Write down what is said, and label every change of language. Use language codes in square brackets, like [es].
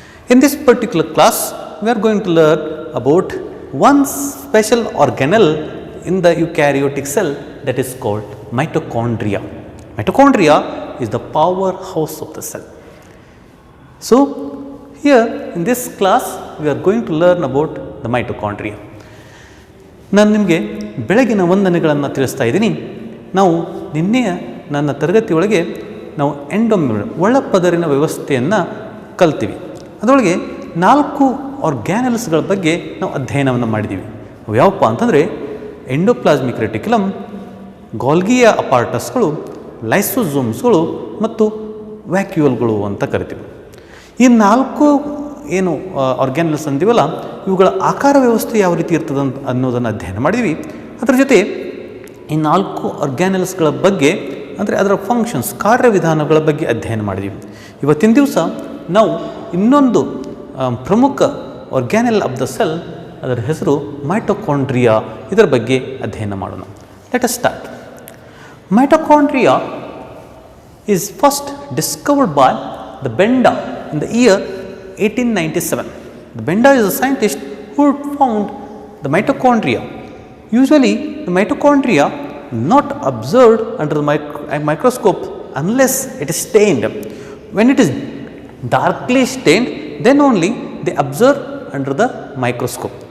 [en] In this particular class, we are going to learn about one special organelle in the eukaryotic cell, that is called mitochondria. Mitochondria is the powerhouse of the cell. So, here in this class, we are going to learn about the mitochondria. [kn] ನಾನು ನಿಮಗೆ ಬೆಳಗಿನ ವಂದನೆಗಳನ್ನು ತಿಳಿಸ್ತಾ ಇದ್ದೀನಿ. ನಾವು ನಿನ್ನೆಯ ನನ್ನ ತರಗತಿಯೊಳಗೆ ನಾವು ಎಂಡೋಮೆಂಬ್ರೇನ್ ಒಳಪದರಿನ ವ್ಯವಸ್ಥೆಯನ್ನು ಕಲ್ತೀವಿ. ಅದರೊಳಗೆ 4 ಆರ್ಗ್ಯಾನಲ್ಸ್ಗಳ ಬಗ್ಗೆ ನಾವು ಅಧ್ಯಯನವನ್ನು ಮಾಡಿದ್ದೀವಿ. ಅವು ಯಾವಪ್ಪ ಅಂತಂದರೆ ಎಂಡೋಪ್ಲಾಸ್ಮಿಕ್ ರೆಟಿಕ್ಯುಲಮ್, ಗಾಲ್ಗಿಯ ಅಪಾರ್ಟಸ್ಗಳು, ಲೈಸೋಸೋಮ್ಸ್ಗಳು ಮತ್ತು ವ್ಯಾಕ್ಯೂಲ್ಗಳು ಅಂತ ಕರಿತೀವಿ. ಈ 4 ಏನು ಆರ್ಗ್ಯಾನಲ್ಸ್ ಅಂತೀವಲ್ಲ, ಇವುಗಳ ಆಕಾರ ವ್ಯವಸ್ಥೆ ಯಾವ ರೀತಿ ಇರ್ತದೆ ಅನ್ನೋದನ್ನು ಅಧ್ಯಯನ ಮಾಡಿದ್ವಿ. ಅದರ ಜೊತೆ ಈ 4 ಆರ್ಗ್ಯಾನಲ್ಸ್ಗಳ ಬಗ್ಗೆ ಅಂದರೆ ಅದರ ಫಂಕ್ಷನ್ಸ್, ಕಾರ್ಯವಿಧಾನಗಳ ಬಗ್ಗೆ ಅಧ್ಯಯನ ಮಾಡಿದ್ವಿ. ಇವತ್ತಿನ ದಿವಸ ನಾವು ಇನ್ನೊಂದು ಪ್ರಮುಖ [en] organelle of the cell, [kn] ಅದರ ಹೆಸರು ಮೈಟೊಕಾಂಡ್ರಿಯಾ, ಇದರ ಬಗ್ಗೆ ಅಧ್ಯಯನ ಮಾಡೋಣ. [en] Let us start. Mitochondria is first discovered by the Benda in the year 1897. The Benda is a scientist who found the mitochondria. Usually, the mitochondria not observed under the microscope unless it is stained. When it is darkly stained, then only they observe under the microscope.